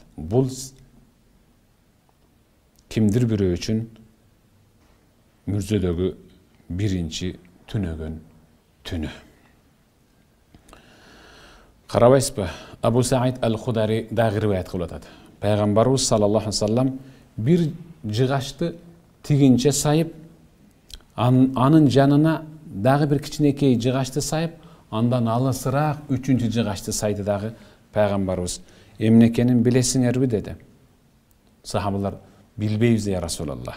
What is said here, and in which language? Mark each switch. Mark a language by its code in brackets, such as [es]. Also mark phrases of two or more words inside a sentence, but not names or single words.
[ky] Бул кимдир бирөө үчүн мүрзөдөгү биринчи түнөгөн түнү. Карабайсызбы, Абу Саид ал-Худари дагы риваят кылып атат. Пайгамбарыбыз [ar] صلى الله عليه وسلم [ky] бир жыгачты тигинче сайып, анын жанына дагы бир кичинекей жыгачты сайып, андан алысыраак үчүнчү жыгачты сайды дагы пайгамбарыбыз. Эмне экенин билесиңерби деди. Сахабалар билбейбиз [ar] يا رسول الله.